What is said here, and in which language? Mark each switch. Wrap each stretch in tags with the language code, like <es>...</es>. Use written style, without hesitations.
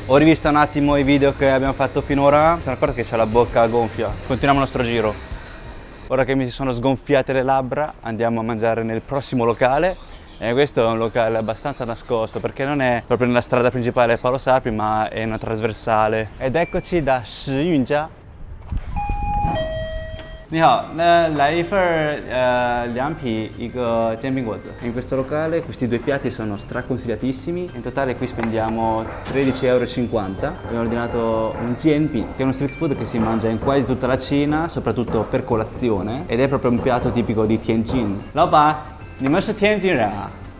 <it>Ho rivisto un attimo i video che abbiamo fatto finora, mi sono accorto che c'è la bocca gonfia. Continuiamo il nostro giro. Ora che mi si sono sgonfiate le labbra, andiamo a mangiare nel prossimo locale. E questo è un locale abbastanza nascosto perché non è proprio nella strada principale Paolo Sarpi, ma è una trasversale. Ed eccoci da Shiyunjia.</it> <zh>你好，来一份凉皮，一个煎饼果子。</zh> <it>In questo locale questi 2 piatti sono straconsigliatissimi. In totale qui spendiamo 13,50 €. Abbiamo ordinato un jianpi, che è uno street food che si mangia in quasi tutta la Cina, soprattutto per colazione, ed è proprio un piatto tipico di Tianjin.</it> <zh>老板，你们是天津人啊？</zh>